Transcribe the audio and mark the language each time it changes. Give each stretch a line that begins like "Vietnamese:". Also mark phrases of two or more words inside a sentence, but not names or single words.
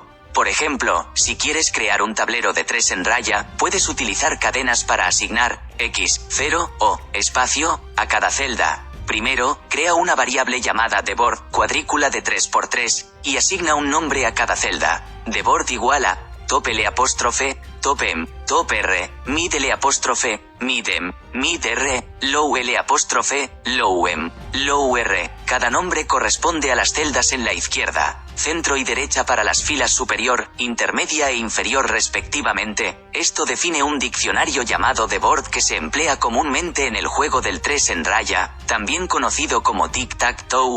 Spanish: Por ejemplo, si quieres crear un tablero de 3 en raya, puedes utilizar cadenas para asignar x, 0 o espacio a cada celda. Primero, crea una variable llamada deboard, cuadrícula de 3×3, y asigna un nombre a cada celda. Deboard igual a topl', topem, topr, midl', midem, midr, lowl', lowem, lowr. Cada nombre corresponde a las celdas en la izquierda, centro y derecha para las filas superior, intermedia e inferior respectivamente. Esto define un diccionario llamado deboard que se emplea comúnmente en el juego del 3 en raya, también conocido como tic-tac-toe.